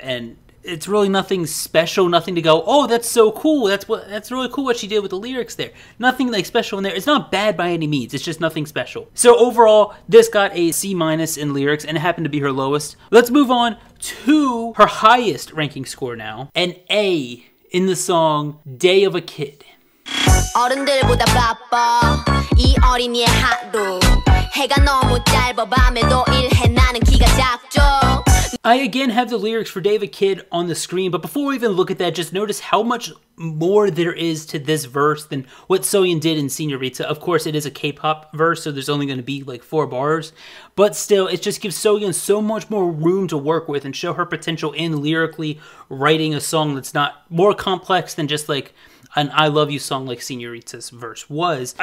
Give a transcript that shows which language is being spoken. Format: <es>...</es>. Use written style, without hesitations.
<en>And it's really nothing special, nothing to go, oh, that's so cool, that's really cool what she did with the lyrics there. Nothing like special in there. It's not bad by any means, it's just nothing special. So overall, this got a C- in lyrics, and it happened to be her lowest. Let's move on to her highest ranking score now, an A in the song Day of a Kid.</en> <ko>어른들보다 바빠 이 어린이의 하루 해가 너무 짧아 밤에도 일해 나는 키가 작죠.</ko> <en>I again have the lyrics for Day of a Kid on the screen, but before we even look at that, just notice how much more there is to this verse than what Soyeon did in Señorita. Of course, it is a K-pop verse, so there's only going to be like 4 bars, but still, it just gives Soyeon so much more room to work with and show her potential in lyrically writing a song that's not more complex than just like an I love you song like Señorita's verse was.</en>